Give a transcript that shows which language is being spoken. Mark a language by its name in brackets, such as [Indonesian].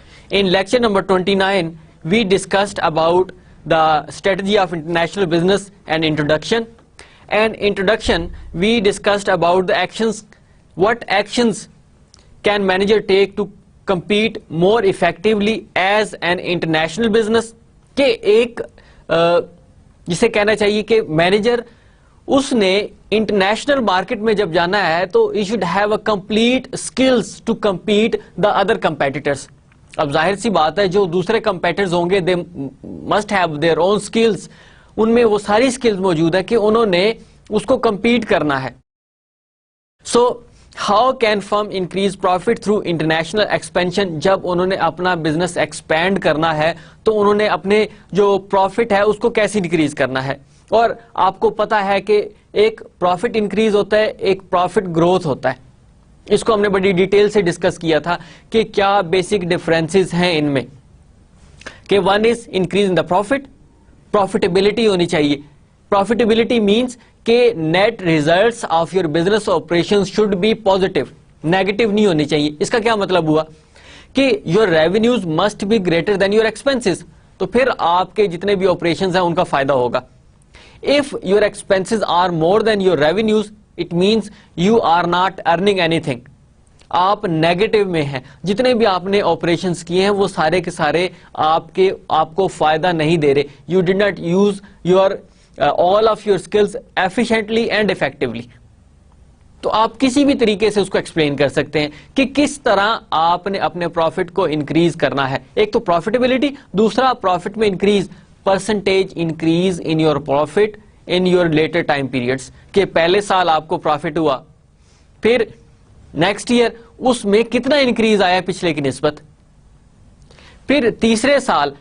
[English] In lecture number 29, we discussed about the strategy of international business and introduction. And introduction, we discussed about the actions, what actions can manager take to compete more effectively as an international business. [Urdu] کہ ایک جسے کہنا چاہیے کہ manager اس نے international market میں جب جانا ہے تو [English] he should have a complete skills to compete the other competitors. [Urdu] اب ظاہر سی بات ہے جو دوسرے کمپیٹرز ہوں گے [English] they must have their own skills. [Urdu] ان میں وہ ساری سکلز موجود ہے کہ انہوں نے اس کو کمپیٹ کرنا ہے. [English] So how can firm increase profit through international expansion؟ [Urdu] جب انہوں نے اپنا بزنس ایکسپینڈ کرنا ہے تو انہوں نے اپنے جو پروفٹ ہے اس کو کیسے انکریز کرنا ہے. اور آپ کو پتا ہے کہ ایک پروفٹ انکریز ہوتا ہے, ایک پروفٹ گروتھ ہوتا ہے. اس کو ہم نے بڑی ڈیٹیل سے ڈسکس کیا تھا کہ کیا بیسک ڈفرینسز ہیں ان میں. [English] کہ one is increase in the profit, profitability [Urdu] ہونی چاہیے. [English] profitability means کہ net results of your business operation should be positive, negative [Urdu] نہیں ہونی چاہیے. اس کا کیا مطلب ہوا کہ [English] your revenues must be greater than your expenses, [Urdu] تو پھر آپ کے جتنے بھی آپریشنز ہیں ان کا فائدہ ہوگا. [English] If your expenses are more than your revenues, it means you are not earning anything. [Urdu] آپ نیگیٹو میں ہیں. جتنے بھی آپ نے آپریشنز کیے ہیں وہ سارے کے سارے آپ کو فائدہ نہیں دے رہے. [English] You did not use your all of your skills efficiently and effectively. [Urdu] تو آپ کسی بھی طریقے سے اس کو ایکسپلین کر سکتے ہیں کہ کس طرح آپ نے اپنے پروفٹ کو انکریز کرنا ہے. ایک تو پروفیٹیبلٹی, دوسرا پروفٹ میں increase, [English] Percentage increase in your profit in your later time periods. [Urdu] کہ پہلے سال آپ کو پروفٹ ہوا, پھر نیکسٹ ایئر اس میں کتنا انکریز آیا پچھلے کی نسبت, پھر تیسرے سال.